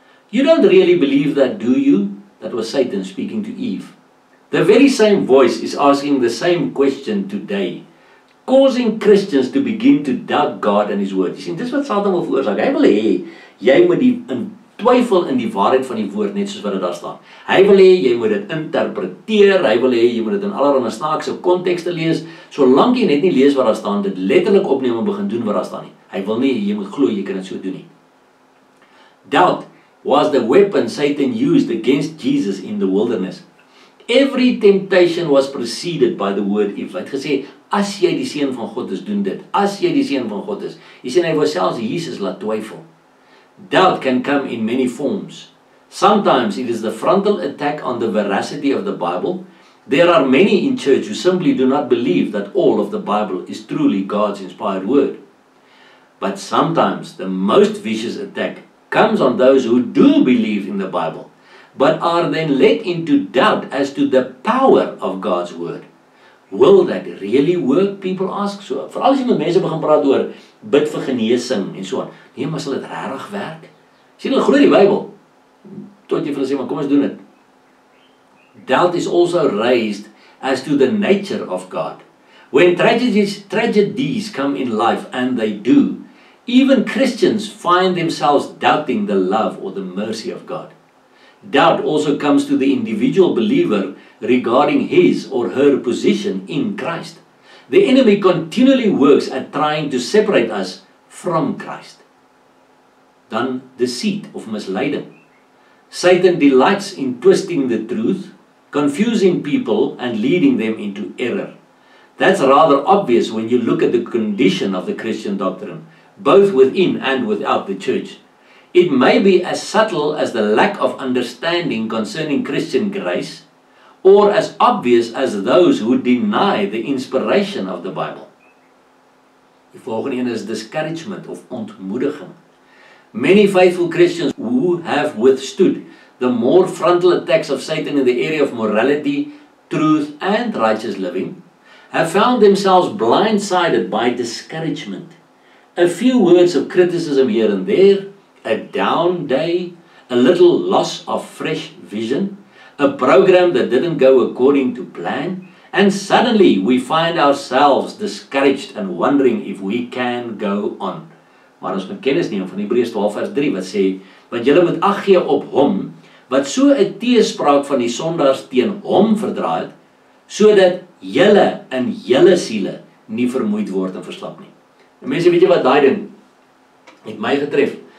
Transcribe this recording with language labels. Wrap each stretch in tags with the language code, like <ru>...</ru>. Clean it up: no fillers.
<en>You don't really believe that, do you? That was Satan speaking to Eve. The very same voice is asking the same question today, causing Christians to begin to doubt God and His word.</en> <af>Jy sien, dis wat Satan wil veroorsaak. Hy wil hê jy moet twyfel in die waarheid van die woord, net soos wat dit daar staan. Hy wil hê jy moet dit interpreteer, hy wil hê jy moet dit in allerlei snaakse kontekste lees, solank jy net nie lees wat daar staan, dit letterlik opneem en begin doen wat daar staan nie. Hy wil nie, jy moet glo jy kan dit so doen nie.</af> <en>Doubt was the weapon Satan used against Jesus in the wilderness. Every temptation was preceded by the word if.</en> <af>Hy het gesê, as jy die seun van God is, doen dit. As jy die seun van God is. Jy sien, hy wou selfs Jesus laat twyfel.</af> <en>Doubt can come in many forms. Sometimes it is the frontal attack on the veracity of the Bible. There are many in church who simply do not believe that all of the Bible is truly God's inspired word. But sometimes the most vicious attack comes on those who do believe in the Bible, but are then led into doubt as to the power of God's word. Will that really work? People ask so.</en> <af>Veral as jy met mense begin praat oor bid vir genesing en so aan. Nee, maar sal dit regtig werk? Sien, hulle glo die Bybel. Tot jy vir hulle sê, maar kom ons doen dit.</af> <en>Doubt is also raised as to the nature of God. When tragedies come in life, and they do, even Christians find themselves doubting the love or the mercy of God. Doubt also comes to the individual believer regarding his or her position in Christ. The enemy continually works at trying to separate us from Christ.</en> <af>Dan</af> <en>deceit</en> <af>of misleiding.</af> <en>Satan delights in twisting the truth, confusing people and leading them into error. That's rather obvious when you look at the condition of the Christian doctrine, both within and without the church. It may be as subtle as the lack of understanding concerning Christian grace, or as obvious as those who deny the inspiration of the Bible.</en> <af>Die volgende een is discouragement of ontmoediging.</af> <en>Many faithful Christians who have withstood the more frontal attacks of Satan in the area of morality, truth, and righteous living have found themselves blindsided by discouragement. A few words of criticism here and there, a down day, a little loss of fresh vision, a program that didn't go according to plan, and suddenly we find ourselves discouraged and wondering if we can go on.</en> <af>Maar ons moet kennis neem van Hebreërs 12 vers 3 wat sê, want julle moet ag gee op hom, wat so 'n teespraak van die sondaars teen hom verdra het, sodat julle in julle siele nie vermoeid word en verslap nie. En mense, weet jy wat daai ding het my getref?</af>